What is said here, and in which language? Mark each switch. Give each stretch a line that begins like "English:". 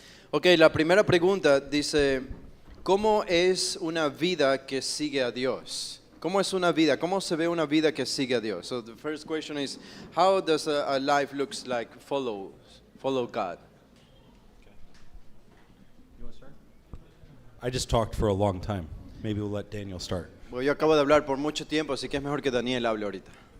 Spanish: Ok, la primera pregunta dice, ¿cómo es una vida que sigue a Dios? ¿Cómo es una vida? ¿Cómo se ve una vida que sigue a Dios?
English: So the first question is, how does a life looks like follow God? You want to start? I just talked for a long time. Maybe we'll let Daniel start.
Spanish: Bueno, yo acabo de hablar por mucho tiempo, así que es mejor que Daniel hable ahorita.